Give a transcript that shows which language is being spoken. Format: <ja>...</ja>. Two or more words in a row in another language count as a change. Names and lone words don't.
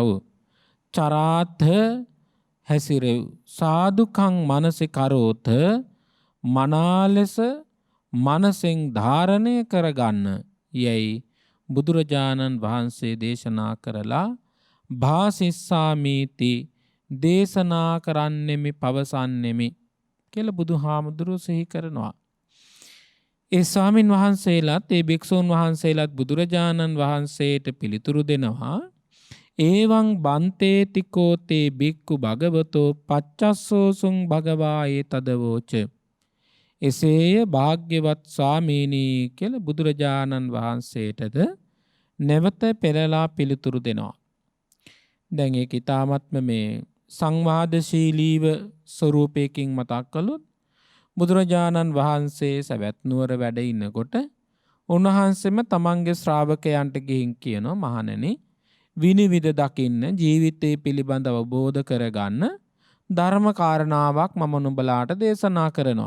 <si>චරාත හැසිරෙව්,</si> <pi>සාදුකං මනසි කරෝත</pi> <si>මනාලෙස මනසෙන් ධාරණය කරගන්න යැයි බුදුරජාණන් වහන්සේ දේශනා කරලා භාසිස්සාමීති, දේශනා කරන්නෙමි පවසන්නෙමි කියලා බුදුහාමුදුරුවෝ සිහි කරනවා. ඒ ස්වාමින් වහන්සේලාත් ඒ භික්ෂූන් වහන්සේලාත් බුදුරජාණන් වහන්සේට පිළිතුරු දෙනවා.</si> <pi>ඒවං බන්තේතිකෝ තේ භික්ඛු භගවතෝ පච්චස්සෝසුං භගවා ඒ තදවෝච.</pi> <si>එසේය භාග්‍යවත් ස්වාමීනි කියලා බුදුරජාණන් වහන්සේටද නැවත පෙරලා පිළිතුරු දෙනවා. දැන් ඒක ඊ타මත්ම මේ සංවාදශීලීව ස්වරූපයකින් මතක් කළොත් බුදුරජාණන් වහන්සේ සවැත් නුවර වැඩ ඉන්නකොට උන්වහන්සේම තමන්ගේ ශ්‍රාවකයන්ට ගිහින් කියනවා, මහණෙනි, විනිවිද දකින්න, ජීවිතය පිළිබඳව අවබෝධ කරගන්න ධර්ම කාරණාවක් මම නුඹලාට දේශනා කරනවා.</si>